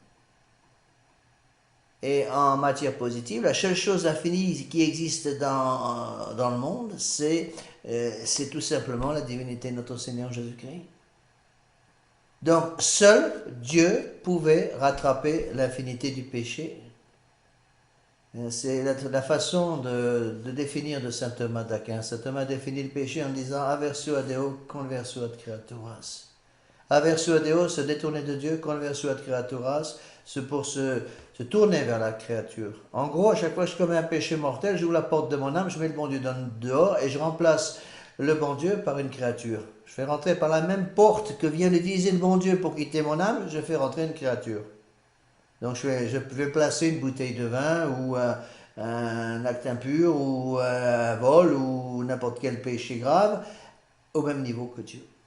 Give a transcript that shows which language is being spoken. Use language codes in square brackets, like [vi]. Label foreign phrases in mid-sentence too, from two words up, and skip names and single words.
[fr] Et en matière positive, la seule chose infinie qui existe dans le monde, c'est tout simplement la divinité de notre Seigneur Jésus-Christ. Donc, seul Dieu pouvait rattraper l'infinité du péché. C'est la façon de définir de saint Thomas d'Aquin. Saint Thomas définit le péché en disant [la] aversio a Deo, conversio ad creaturas. Aversio a Deo, [fr] se détourner de Dieu, [la] conversio ad creaturas, [fr] c'est pour se tourner vers la créature. En gros, à chaque fois que je commets un péché mortel, j'ouvre la porte de mon âme, je mets le bon Dieu dehors et je remplace le bon Dieu par une créature. Je fais rentrer par la même porte que vient d'utiliser le bon Dieu pour quitter mon âme, je fais rentrer une créature. Donc je vais placer une bouteille de vin ou un acte impur ou un vol ou n'importe quel péché grave au même niveau que Dieu.